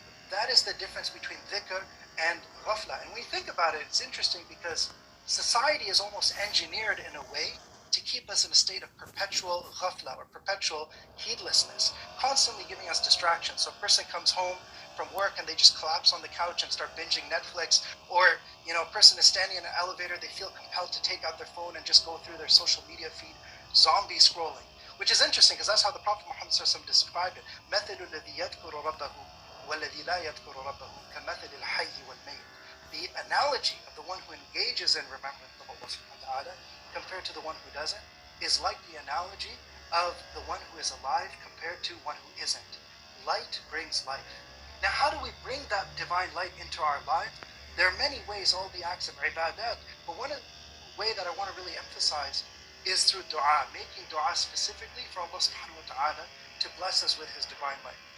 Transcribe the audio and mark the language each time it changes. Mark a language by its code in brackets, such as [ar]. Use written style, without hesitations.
[en] That is the difference between dhikr and ghafla. And when you think about it, it's interesting because society is almost engineered in a way to keep us in a state of perpetual ghafla or perpetual heedlessness, constantly giving us distractions. So a person comes home from work and they just collapse on the couch and start binging Netflix, or a person is standing in an elevator, they feel compelled to take out their phone and just go through their social media feed, zombie scrolling, which is interesting because that's how the Prophet Muhammad described it. [ar] مثل الذي يذكر ربه والذي لا يذكر ربه كمثل الحي والميت. [en] The analogy of the one who engages in remembrance of Allah subhanahu wa ta'ala compared to the one who doesn't is like the analogy of the one who is alive compared to one who isn't. Light brings life. Now, how do we bring that divine light into our life? There are many ways, all the acts of ibadat, but one way that I want to really emphasize is through dua, making dua specifically for Allah subhanahu wa ta'ala to bless us with His divine light.